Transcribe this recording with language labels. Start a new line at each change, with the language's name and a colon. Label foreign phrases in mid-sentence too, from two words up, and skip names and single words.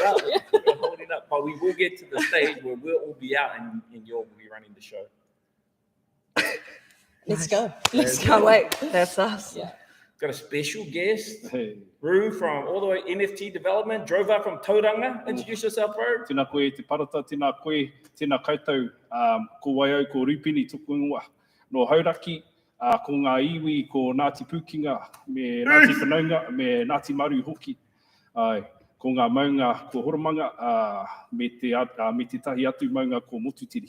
English: it up. We're holding it up. But we will get to the stage where we'll all be out and you'll be running the show. Let's go. Can't wait. That's us. Yeah. Got a special guest, Rue from all the way NFT development, drove up from Tauranga. Introduce yourself, bro.
Māori: Tēnā koe te parata, tēnā koe, tēnā koutou, ko waiau, ko rupini tuku ingoa. No hauraki, ko ngā iwi, ko Ngāti Pūkinga, me Ngāti Whanaunga, me Ngāti Maru hoki. Ko ngā maunga, ko Horomanga, me te tahi atu maunga ko Motutiri.